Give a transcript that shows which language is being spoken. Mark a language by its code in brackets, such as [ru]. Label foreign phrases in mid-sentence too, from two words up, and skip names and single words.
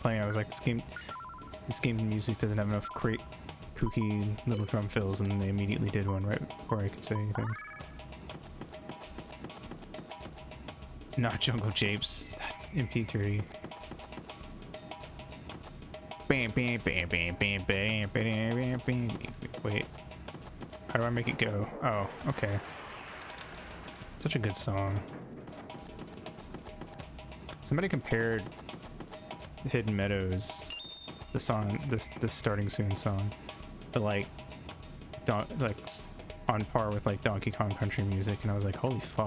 [en] I was like, this game's music doesn't have enough kooky little drum fills, and they immediately did one right before I could say anything. Not Jungle Japes. MP3. Bam, bam, bam, bam, bam, bam, bam, bam, bam. Wait. How do I make it go? Oh, okay. Such a good song. Somebody compared Hidden Meadows, the song, this starting soon song, to like on par with like Donkey Kong Country music, and I was like, holy fuck.